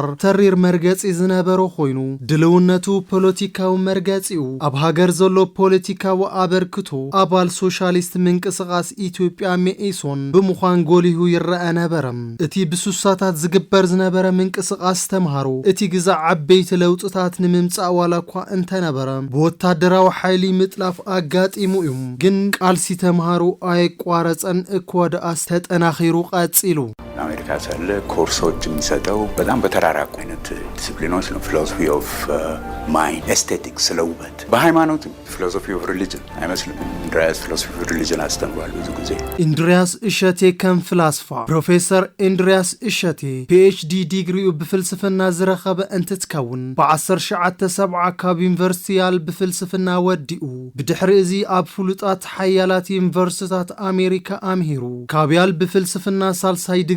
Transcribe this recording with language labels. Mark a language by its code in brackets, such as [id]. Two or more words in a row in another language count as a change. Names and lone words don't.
[ti] ተሪር መርገጺ ዝነበሮ ኮይኑ ድልውነቱ ፖለቲካዊ መርገጺኡ ኣብ ሃገር ዘሎ ፖለቲካዊ ኣበርክቶ ኣባል ሶሻሊስት ምንቅስቓስ ኢትዮጵያ መኢሶን ብምዃን ጎሊሁ ይረአ ነበረ። እቲ ብሱሳታት ዝግበር ዝነበረ ምንቅስቓስ ተምሃሮ እቲ ግዛዕ ዓበይቲ ለውጥታት ንምምጻእ ዋላ እኳ እንተነበረ ብወታደራዊ ሓይሊ ምጥላፍ አጋጢሙ እዩ። ግን ቃልሲ ተምሃሮ ኣይቋረጸን እኮ ደኣስ ተጠናኺሩ ቀጺሉ። [am] አሜሪካ ሳለ ኮርሶች የሚሰጠው በጣም በተራራቁ አይነት ዲሲፕሊኖች ነው። [en] philosophy of mind፣ [am] ኤስቴቲክስ፣ ስለ ውበት። በሃይማኖት [en] philosophy of religion [am] አይመስልም። ኢንድሪያስ [en] philosophy of religion [am] አስተምሯል ብዙ ጊዜ። [ti] ኢንድሪያስ እሸቴ ከም ፍላስፋ ፕሮፌሰር ኢንድሪያስ እሸቴ PhD ዲግሪኡ ብፍልስፍና ዝረኸበ እንትትከውን ብ1970 ካብ ዩኒቨርሲቲ ያል ብፍልስፍና ወዲኡ ብድሕሪ እዚ ኣብ ፍሉጣት ሓያላት ዩኒቨርሲታት አሜሪካ ኣምሂሩ ካብ ያል ብፍልስፍና ሳልሳይ ዲግሪ